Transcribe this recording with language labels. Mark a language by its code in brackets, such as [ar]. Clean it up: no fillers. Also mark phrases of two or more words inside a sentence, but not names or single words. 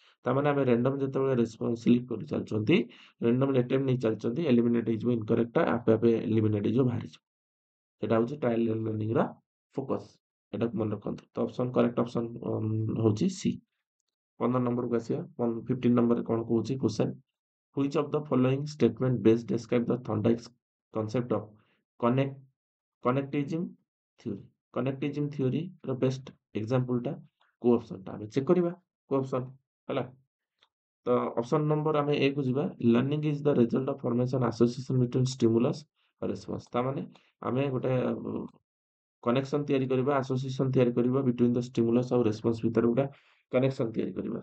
[or] ତାମାନେ ଆମେ ରାଣ୍ଡମ୍ ଯେତେବେଳେ [en] response select [or] କରି ଚାଲୁଛନ୍ତି, [en] random attempt [or] ନେଇ ଚାଲିଛନ୍ତି, ଏଲିମିନେଟ୍ ହେଇଯିବ ଇନକରେକ୍ଟଟା, ଆପେ ଆପେ ଏଲିମିନେଟ୍ ହେଇଯିବ, ବାହାରିଯିବ। ସେଟା ହଉଛି [en] trial and learning [or] ଫୋକସ୍। ଏଟାକୁ ମନେ ରଖନ୍ତୁ। ତ [en] correct option [or] ହଉଛି ସି। 15 ନମ୍ବରକୁ ଆସିବା। 15 ନମ୍ବରରେ କଣ କହୁଛି କ୍ୱେଶ୍ଚନ୍? [en] Which of the following statement best describe the Thorndike's concept of connect connectivism theory? Connectivism theory [or] ର [en] best example [or] କୋଉ ଅପସନଟା ଆମେ ଚେକ୍ କରିବା। କୋଉ ଅପସନ ହେଲା? ତ ଅପସନ ନମ୍ବର ଆମେ ଏ କୁ ଯିବା। [en] learning is the result of formation association between stimulus response. [or] ତାମାନେ ଆମେ ଗୋଟେ କନେକ୍ସନ ତିଆରି କରିବା, ଆସୋସିଏସନ ତିଆରି କରିବା [en] between the stimulus [or] ଆଉ ରେସ୍ପନ୍ସ ଭିତରେ ଗୋଟେ କନେକ୍ସନ ତିଆରି କରିବା।